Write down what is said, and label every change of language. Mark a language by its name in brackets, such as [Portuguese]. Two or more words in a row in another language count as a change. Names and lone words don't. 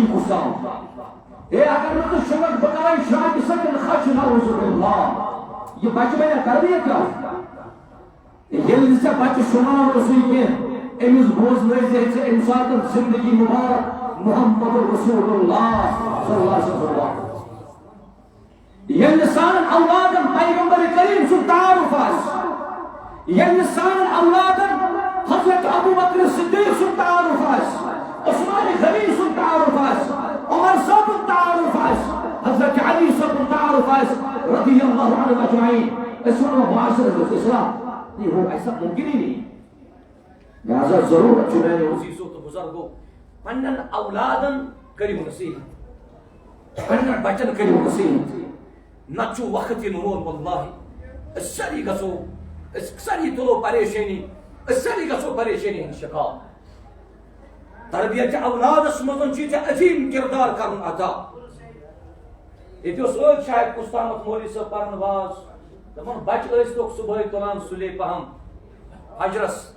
[Kashmiri] کُسام اے اگر نہٕ ژٕ شۄنٛگکھ بہٕ کرے شاکہِ سۭتۍ خچ [Arabic] نعوذ باللہ [Kashmiri] یہِ بچہ بنیا تربیت کیٛاہ ییٚلہِ نہٕ ژےٚ بچہ شۄنٛگان اوسُے کینٛہہ امس بوزنٲیزِ ژےٚ امہِ ساتہٕ زندگی مبارک [Arabic] محمد رسول اللہ صلی اللہ علیہ وسلم [Kashmiri] ییٚلہِ نہٕ سانٮ۪ن اولادن پیغمبر کریم سُنٛد تعارف آسہِ ییٚلہِ نہٕ سانٮ۪ن اولادن حضرت ابوبکر صدیق سُنٛد تعارف آسہِ عثمان غنی سُنٛد تعارف آسہِ عمر صٲبُن تعارف آسہِ حضرت علی صٲبُن تعارف آسہِ [Arabic] رضی اللہ عنہم اجمعین [Kashmiri] أسۍ ونو معاشرس منٛز اسلام [Urdu] نہیں وہ ایسا ممکن ہی نہیں لہذا [Kashmiri] ضرورت چھُ میانیو عزیزو تو بزرگو پنن اولادن کٔرِو نصیحت پنن بچن کٔرِو نصیحت نتہٕ چھُ وقت یِنہٕ وول واللہ أسۍ سٲری گژھو أسۍ سٲری تُلو پریشٲنی أسۍ سٲری گژھو پریشٲنی ہٕنٛدۍ شکار تربیت اولادس منٛز چھُ ییٚتہِ عظیٖم کردار کرُن ادا ییٚتہِ اوس ٲدۍ شاید کُستامت مولوی صٲب پرن واز دپان بچہ ٲسۍتوکھ صبحٲے تُلان سُلے پہم فجرس